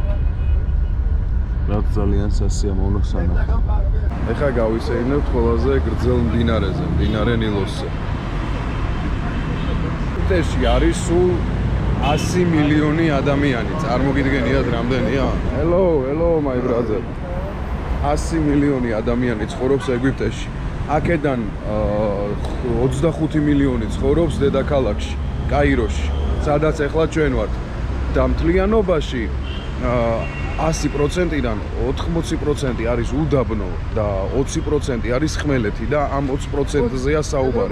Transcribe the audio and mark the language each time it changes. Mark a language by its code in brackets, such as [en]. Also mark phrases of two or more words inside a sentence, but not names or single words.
[ka] რაც ძალიან სასიამოვნო სანახი. ეხლა გავისეირნებთ ყველაზე გრძელ მდინარეზე, მდინარე ნილოსზე. ეგვიპტეში არის სულ 100 მილიონი ადამიანი. წარმოგიდგენიათ რამდენია? [en] Hello my brother. [ka] 100 მილიონი ადამიანი ცხოვრობს ეგვიპტეში. აქედან 25 მილიონი ცხოვრობს დედაქალაქში, კაიროში, სადაც ეხლა ჩვენ ვართ. და მთლიანობაში 100%-დან 80% არის უდაბნო და 20% არის ხმელეთი და ამ 20%-ზეა საუბარი.